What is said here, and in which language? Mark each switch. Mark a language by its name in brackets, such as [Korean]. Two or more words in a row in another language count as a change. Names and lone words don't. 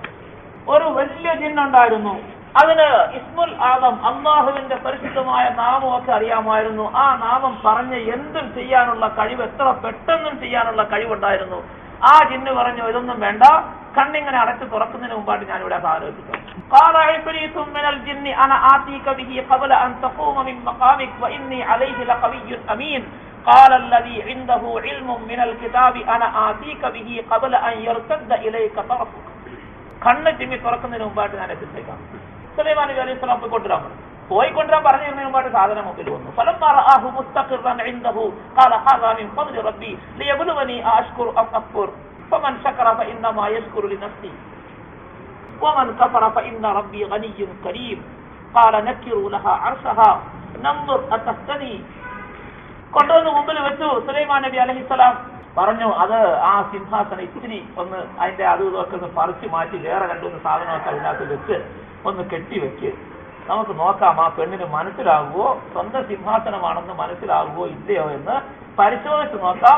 [Malayalam] ഒരു വലിയ ജിന്നുണ്ടായിരുന്നു, അതിന് [Arabic] اسم الأعظم, [Malayalam] അള്ളാഹുവിന്റെ പരിശുദ്ധമായ നാമമൊക്കെ അറിയാമായിരുന്നു. ആ നാമം പറഞ്ഞ് എന്തും ചെയ്യാനുള്ള കഴിവ്, എത്ര പെട്ടെന്നും ചെയ്യാനുള്ള കഴിവുണ്ടായിരുന്നു. ആ ജിന്ന് പറഞ്ഞു, ഇതൊന്നും വേണ്ട, കണ്ണിങ്ങനെ അടച്ച് തുറക്കുന്നതിന് മുമ്പായിട്ട് ഞാൻ ഇവിടെ ആലോചിക്കാം. [Arabic] قال عفريت من الجن انا آتيك به قبل ان تقوم من مقامك واني عليه لقوي امين قال الذي عنده علم من الكتاب انا آتيك به قبل ان يرتد اليك طرفك. [Malayalam] കണ്ണ് ചിമ്മി തുറക്കുന്നതിന് മുമ്പായിട്ട് ഞാൻ എത്തിച്ചേക്കാം. സുലൈമാൻ നബി [Arabic] عليه السلام [Malayalam] പോയി കൊണ്ടുവരാൻ പറഞ്ഞതിന് മുമ്പായിട്ട് സാധനം മുമ്പിൽ വന്നു. [Arabic] فلما رآه مستقرا عنده قال هذا من فضل ربي ليبلوني أشكر أم أكفر فمن شكر فإنما يشكر لنفسه ومن كفر فإن ربي غني كريم قال نكروا لها عرشها ننظر أتهتدي. [Malayalam] കൊണ്ടുവന്ന് മുമ്പിൽ വെച്ചു. സുലൈമാൻ നബി അലൈഹിസ്സലാം പറഞ്ഞു, അത് ആ സിംഹാസനം ഇത്തിരി ഒന്ന് അതിന്റെ അതും ഇതൊക്കെ ഒന്ന് പറിച്ചു മാറ്റി വേറെ രണ്ടൊന്ന് സാധനമൊക്കെ അതിനകത്ത് വെച്ച് ഒന്ന് കെട്ടിവെച്ച് നമുക്ക് നോക്കാം, ആ പെണ്ണിന് മനസ്സിലാകുമോ, സ്വന്തം സിംഹാസനമാണെന്ന് മനസ്സിലാകുമോ ഇല്ലയോ എന്ന് പരിശോധിച്ച് നോക്കാം.